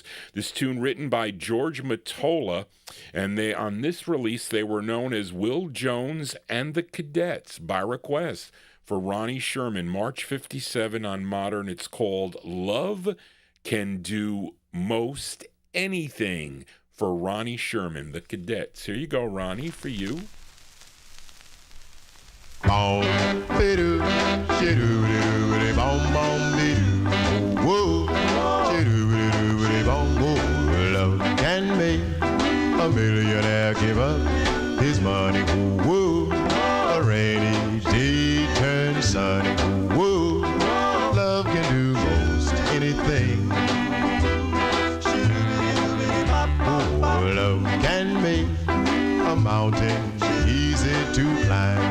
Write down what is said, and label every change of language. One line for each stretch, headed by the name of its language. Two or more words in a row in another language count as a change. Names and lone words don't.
English: This tune written by George Mottola, and on this release they were known as Will Jones and the Cadets by request for Ronnie Sherman, March 57 on Modern. It's called Love Can Do Most Anything for Ronnie Sherman, the Cadets. Here you go, Ronnie, for you. Boom, be-doo, shidoo-doo-doo, boom, boom, be-doo. Whoa, shidoo-doo-doo, boom, whoa. Love can make a millionaire give up his money. Whoa, a rainy day turns sunny. Whoa, love can do most anything. Whoa, love can make a mountain easy to climb.